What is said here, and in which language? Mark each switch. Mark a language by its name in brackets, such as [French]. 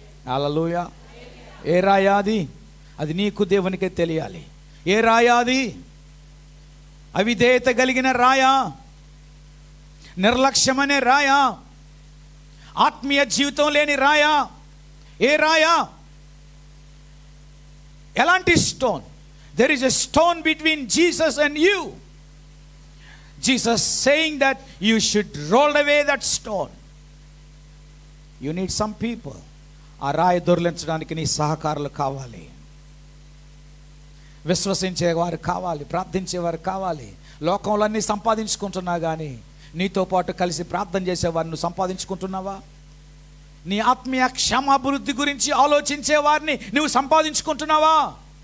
[Telugu] హల్లెలూయా. ఏ రాయ అది? అది నీకు దేవునికే తెలియాలి. ఏ రాయ అది? అవిధేయత కలిగిన రాయ, నిర్లక్ష్యమనే రాయ, ఆత్మీయ జీవితం లేని రాయ? ఏ రాయ? ఎలాంటి stone? [English] There is a stone between Jesus and you. Jesus saying that you should roll away that stone. You need some people. [Telugu] ఆ రాయి దొర్లించడానికి నీ సహకారులు కావాలి, విశ్వసించేవారు కావాలి, ప్రార్థించేవారు కావాలి. లోకంలో అన్నీ సంపాదించుకుంటున్నా కానీ నీతో పాటు కలిసి ప్రార్థన చేసేవారిని నువ్వు సంపాదించుకుంటున్నావా? నీ ఆత్మీయ క్షమాభివృద్ధి గురించి ఆలోచించే వారిని నువ్వు సంపాదించుకుంటున్నావా?